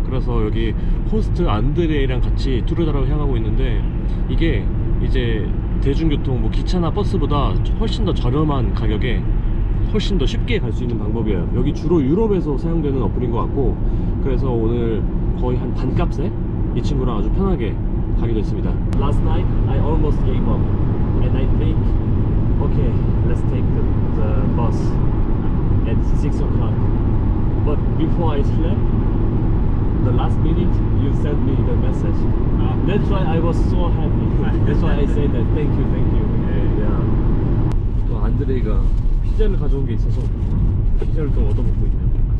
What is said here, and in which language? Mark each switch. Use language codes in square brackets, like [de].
[ko] 그래서 여기 호스트 안드레이랑 같이 투르다로 향하고 있는데 이게 이제 대중교통 뭐 기차나 버스보다 훨씬 더 저렴한 가격에 훨씬 더 쉽게 갈 수 있는 방법이에요. 여기 주로 유럽에서 사용되는 어플인 것 같고 그래서 오늘 거의 한 반값에 이 친구랑 아주 편하게 가게 됐습니다. [en] Last night I almost gave up and I think okay, let's take the bus at 6 o'clock. But before I slept, the last minute you sent me the message. That's why I was so happy. That's why I said that thank you. [ko] Yeah. 또 안드레이가 피자를 가져온 게 있어서 피자를 또 얻어먹고 있네요.